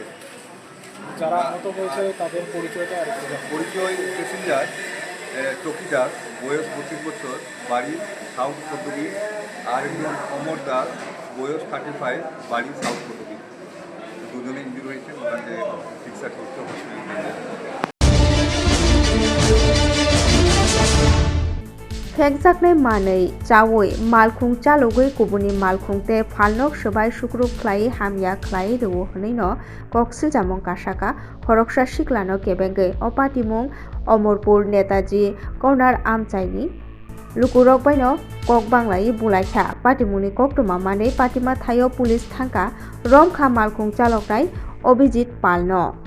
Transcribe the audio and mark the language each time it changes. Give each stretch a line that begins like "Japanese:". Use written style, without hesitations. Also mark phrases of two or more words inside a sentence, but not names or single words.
Bangla: যারা আহত হয়েছে তাদের পরিচয়টা আর পরিচয় প্যাসেঞ্জার চব্বি দাস, বয়স 32 বছর, বাড়ি সাউথ পদ্মবিল, আর একজন অমর দাস, বয়স 35, বাড়ি সাউথ পদ্মবিল। দুজনে ইঞ্জুর হয়েছে, ওনাকে চিকিৎসা করতে হসপিটালে।
Kok Borok: फेकजाकनाय मानै चावै मालखुं चालुगै कुबुनि मालखुंते फालनक सबाय सुक्रुब ख्लाय हामिया ख्लाय दो हनैनो कक्सिल जामं कासाका खरकसा सिक्लानो केबेंगै अपातिमुं अमरपुर नेताजी कर्नार आमचाइनि लुकुरक बायनो कक बांग्लाई बुलायखा पाटिमुनि कक्तमा मानै पाटिमा थायो पुलिस थांका रमखा मालखुं चालकनाय अभिजित पालनो